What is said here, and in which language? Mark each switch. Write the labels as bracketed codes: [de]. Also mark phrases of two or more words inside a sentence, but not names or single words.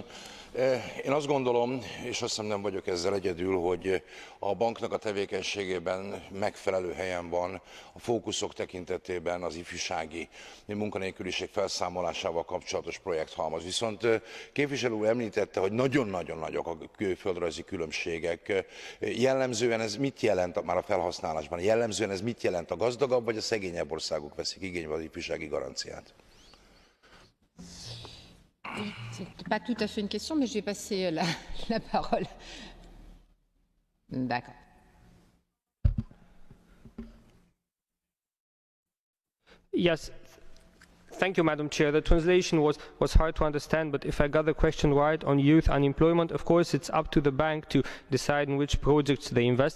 [hu] Én azt gondolom, és azt hiszem nem vagyok ezzel egyedül, hogy a banknak a tevékenységében megfelelő helyen van a fókuszok tekintetében az ifjúsági munkanélküliség felszámolásával kapcsolatos projekthalmaz. Viszont képviselő úr említette, hogy nagyon-nagyon nagyok a földrajzi különbségek. Jellemzően ez mit jelent már a felhasználásban? Jellemzően ez mit jelent? A gazdagabb vagy a szegényebb országok veszik igénybe az ifjúsági garanciát? [fr] Ce n'est pas tout à fait une question, mais je vais passer la parole. D'accord. [en] Yes. Thank you, Madam Chair. The translation was hard to understand, but if I got the question right on youth unemployment, of course it's up to the bank to decide in which projects they invest.